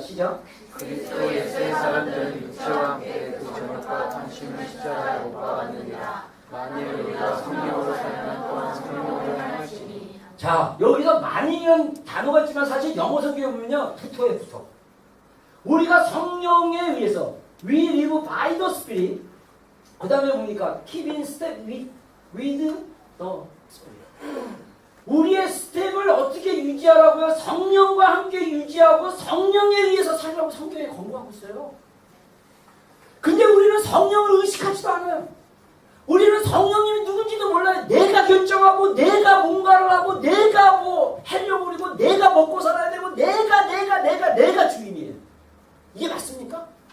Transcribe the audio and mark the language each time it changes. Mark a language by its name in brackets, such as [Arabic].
[Korean] 시작. 그리스도 예수의 사람들은 육체와 함께 그 전역과 탄심을 십자가에 못 박았느니라. 만일 우리가 성령으로 살면 또한 성령으로 행하시니. 자, 여기서 만이라는 단어가 있지만 사실 영어 성경에 보면요, 붙어요, 붙어. 우리가 성령에 의해서 [English] we live by the Spirit. [Korean] 그 다음에 보니까 [English] keep in step with the Spirit. [Korean] 우리의 스텝을 어떻게 유지하라고요? 성령과 함께 유지하고 성령에 의해서 살라고 성경에 권고하고 있어요. 근데 우리는 성령을 의식하지도 않아요. 우리는 성령님이 누군지도 몰라요. 내가 결정하고 내가 뭔가를 하고 내가 뭐 하려고 그러고 내가 먹고 살아야 되고 내가 주인이에요. 이게 맞습니까?